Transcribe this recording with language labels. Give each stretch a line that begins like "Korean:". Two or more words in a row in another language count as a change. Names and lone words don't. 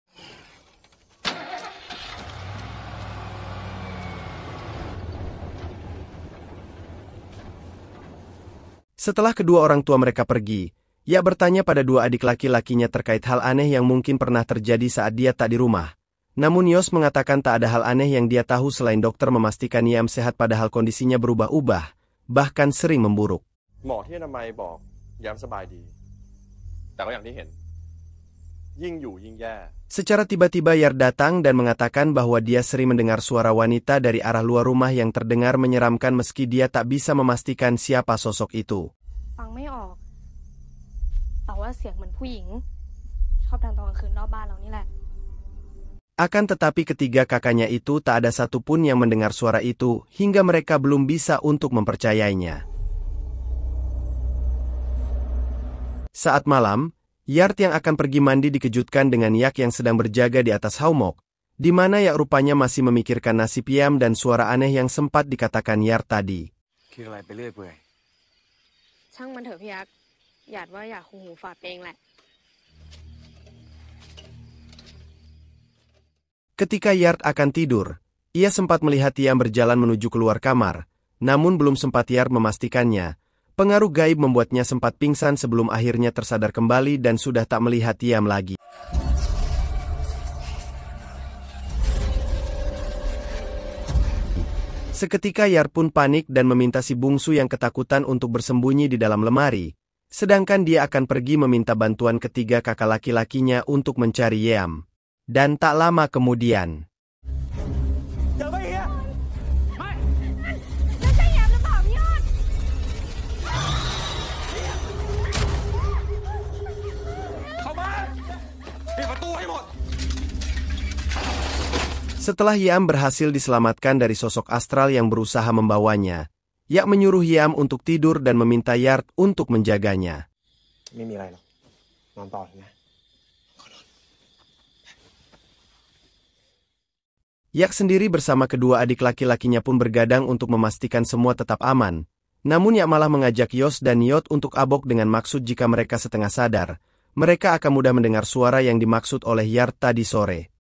Indonesian: Setelah kedua orang tua mereka pergi, Yak bertanya pada dua adik laki-lakinya terkait hal aneh yang mungkin pernah terjadi saat dia tak di rumah. Namun Yos mengatakan tak ada hal aneh yang dia tahu selain dokter memastikan Yam sehat padahal kondisinya berubah-ubah, bahkan sering memburuk.
Thai: หมอที่อนามัยบอกยามสบายดี แต่ก็อย่างที่เห็น ยิ่งอยู่ยิ่งแย่
Indonesian: Secara tiba-tiba Yard datang dan mengatakan bahwa dia sering mendengar suara wanita dari arah luar rumah yang terdengar menyeramkan meski dia tak bisa memastikan siapa sosok itu.
Thai: ฟังไม่ออก แต่ว่าเสียงเหมือนผู้หญิง ชอบดังตอนกลางคืนรอบบ้านเรานี่แหละ
Indonesian: Akan tetapi ketiga kakaknya itu tak ada satupun yang mendengar suara itu, hingga mereka belum bisa untuk mempercayainya. Saat malam, Yard yang akan pergi mandi dikejutkan dengan Yak yang sedang berjaga di atas haumok, di mana Yak rupanya masih memikirkan nasib Yam dan suara aneh yang sempat dikatakan Yard tadi.
Thai: คิดอะไรไปเรื่อยเปื่อย ช่างมันเถอะพี่ยักษ์หยาดว่าอยากหูฝาดเองแหละ
Indonesian: Ketika Yard akan tidur, ia sempat melihat Yam berjalan menuju keluar kamar, namun belum sempat Yard memastikannya. Pengaruh gaib membuatnya sempat pingsan sebelum akhirnya tersadar kembali dan sudah tak melihat Yam lagi. Seketika Yard pun panik dan meminta si bungsu yang ketakutan untuk bersembunyi di dalam lemari, sedangkan dia akan pergi meminta bantuan ketiga kakak laki-lakinya untuk mencari Yam. Dan tak lama kemudian,
Thai: เจอไหมเฮียไม่ นั่นใช่แยมหรือเปล่าพี่ยอด เข้ามาปิดประตูให้หมด
Indonesian: setelah Yam berhasil diselamatkan dari sosok astral yang berusaha membawanya, Yak menyuruh Yam untuk tidur dan meminta Yard untuk menjaganya.
Thai: ไม่มีอะไรหรอกนอนต่อนะ
Indonesian: Yak sendiri bersama kedua adik laki-lakinya pun bergadang untuk memastikan semua tetap aman. Namun Yak malah mengajak Yos dan Yot untuk abok dengan maksud jika mereka setengah sadar, mereka akan mudah mendengar suara yang dimaksud oleh Yard tadi sore.